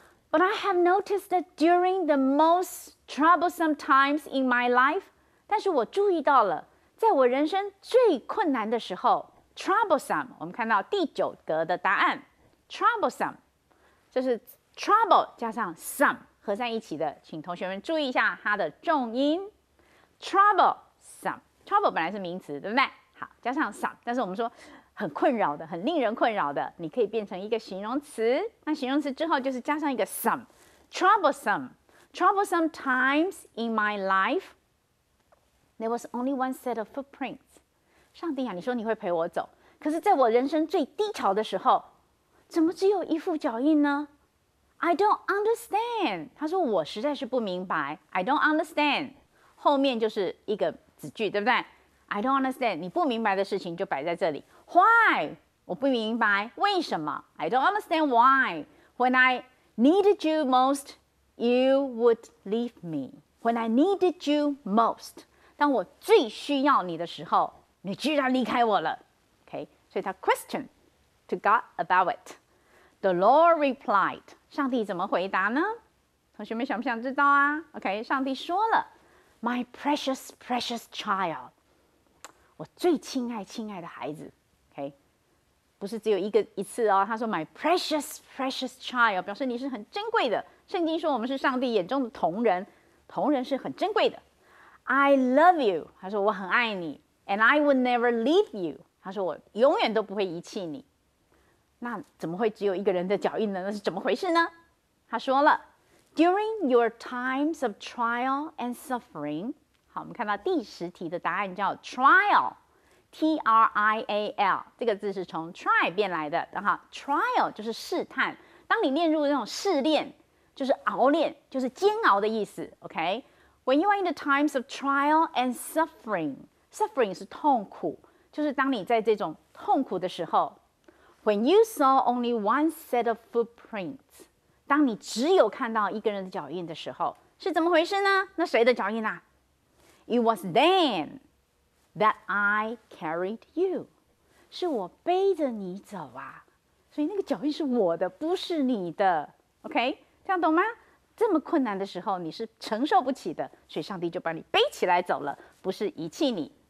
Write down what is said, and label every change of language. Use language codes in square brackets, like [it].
[zh] But I have noticed that during the most troublesome times in my life，但是我注意到了，在我人生最困难的时候 ，troublesome， 我们看到第9格的答案 ，troublesome， 就是 trouble 加上 some 合在一起的，请同学们注意一下它的重音 ，troublesome，trouble 本来是名词，对不对？好，加上 some， 但是我们说很困扰的，很令人困扰的，你可以变成一个形容词。 [en] 那形容词之后就是加上一个 some，troublesome times in my life, there was only one set of footprints。 [zh] 上帝啊，你说你会陪我走，可是在我人生最低潮的时候，怎么只有一副脚印呢 ？ I don't understand。他说我实在是不明白。 I don't understand。后面就是一个子句，对不对 ？ I don't understand。你不明白的事情就摆在这里。 [en] Why？我不明白为什么？I don't understand why. When I needed you most, you would leave me. [zh] When I needed you most，当我最需要你的时候，你居然离开我了。 [en] OK，所以他 question to God about it. [zh] The Lord replied，上帝怎么回答呢？同学们想不想知道啊 ？OK， 上帝说了 ， My precious, precious child，我最亲爱的孩子。 OK， 不是只有一次哦。他说 My precious, precious child，表示你是很珍贵的。圣经说我们是上帝眼中的瞳人，瞳人是很珍贵的。 I love you，他说我很爱你 ， and I would never leave you，他说我永远都不会遗弃你。那怎么会只有一个人的脚印呢？那是怎么回事呢？他说了 ， During your times of trial and suffering，好，我们看到第10题的答案叫 trial。T-R-I-A-L 这个字是从 try 变来的，然后 trial 就是试探。当你炼入那种试炼，就是熬炼，就是煎熬的意思。 OK， When you are in the times of trial and suffering， suffering 是痛苦，就是当你在这种痛苦的时候 ， When you saw only one set of footprints，当你只有看到一个人的脚印的时候，是怎么回事呢？那谁的脚印啊 ？ It was then。 That I carried you，是我背着你走啊，所以那个脚印是我的，不是你的。 OK， 这样懂吗？这么困难的时候，你是承受不起的，所以上帝就把你背起来走了，不是遗弃你。